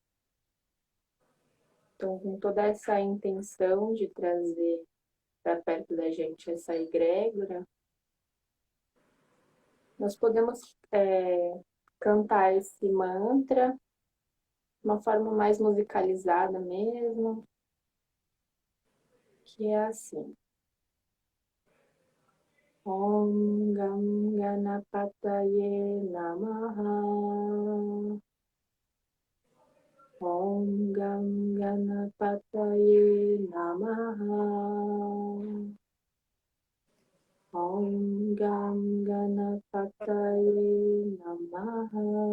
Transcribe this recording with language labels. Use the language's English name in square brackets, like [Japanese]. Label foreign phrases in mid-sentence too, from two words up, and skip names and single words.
[Portuguese] Então, com toda essa intenção de trazer para perto da gente essa egrégora, nós podemos cantar esse mantra de uma forma mais musicalizada mesmo, que é assim. [Sanskrit] Om Gam Ganapataye Namaha. Om Gam Ganapataye Namaha. Om Gam Ganapataye Namaha.